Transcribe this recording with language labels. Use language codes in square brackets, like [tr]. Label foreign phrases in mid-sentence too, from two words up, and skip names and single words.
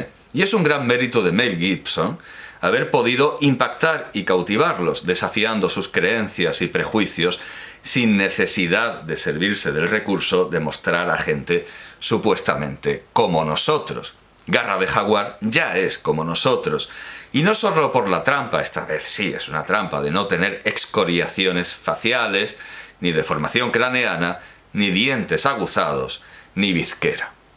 [es] Y es un gran mérito de Mel Gibson haber podido impactar y cautivarlos, desafiando sus creencias y prejuicios sin necesidad de servirse del recurso de mostrar a gente supuestamente como nosotros. Garra de Jaguar ya es como nosotros. Y no solo por la trampa, esta vez sí es una trampa, de no tener excoriaciones faciales, ni deformación craneana, ni dientes aguzados, ni bizquera.